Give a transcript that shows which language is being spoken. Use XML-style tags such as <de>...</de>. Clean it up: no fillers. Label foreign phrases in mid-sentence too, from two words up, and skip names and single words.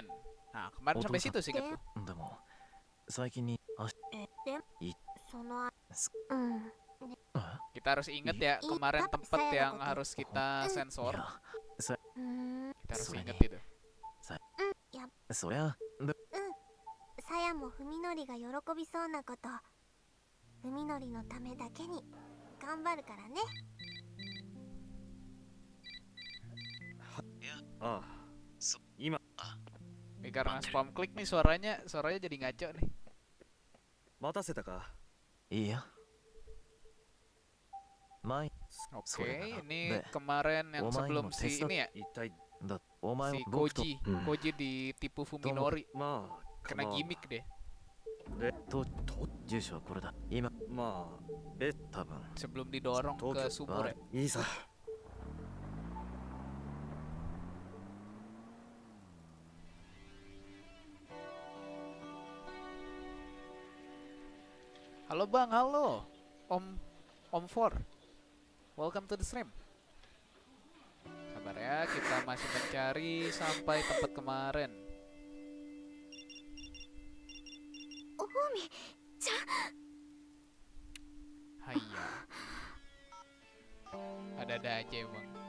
<id>Nah, kemarin sampai situ sih gitu. Kita harus inget ya kemarin tempat yang harus kita sensor. Kita harus inget itu.</id> <ja>Saya も文則が喜びそうなこと、文則のためだけに頑張るからね。</ja> <id>Ini karena spam klik nih suaranya jadi ngaco nih. Oke, ini kemarin yang sebelum si ini ya. Si Koji ditipu Fuminori. Kena gimmick deh.</id> <ja>住所はこれだ。今まあ多分</ja> <id>sebelum didorong ke sumur ya.</id> <ja>いいさ。</ja> <id>Halo Bang, halo Om For.</id> <en>Welcome to the stream.</en> <id>Sabar ya, kita masih mencari sampai tempat kemarin. Hayya. Ada-ada aja emang.</id>